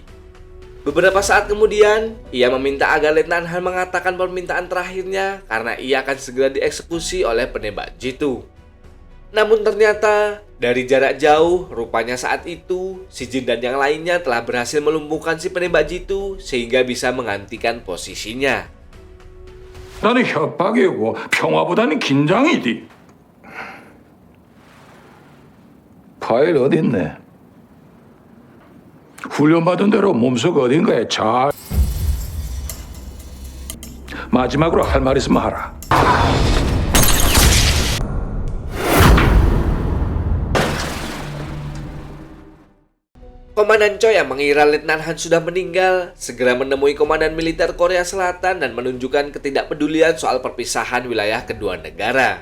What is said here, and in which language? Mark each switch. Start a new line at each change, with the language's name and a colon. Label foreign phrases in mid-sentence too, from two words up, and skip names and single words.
Indonesian: Beberapa saat kemudian, ia meminta agar Letnan Han mengatakan permintaan terakhirnya karena ia akan segera dieksekusi oleh penembak jitu. Namun ternyata, dari jarak jauh, rupanya saat itu, si Jin dan yang lainnya telah berhasil melumpuhkan si penembak jitu sehingga bisa menggantikan posisinya.
Korean: 나는 협박이고 평화보다는 긴장이지. 파일 어딨네? 훈련받은 대로 몸속 어딘가에 잘. 마지막으로 할 말 있으면 하라.
Indonesian: Komandan Choi yang mengira Letnan Han sudah meninggal segera menemui komandan militer Korea Selatan dan menunjukkan ketidakpedulian soal perpisahan wilayah kedua negara.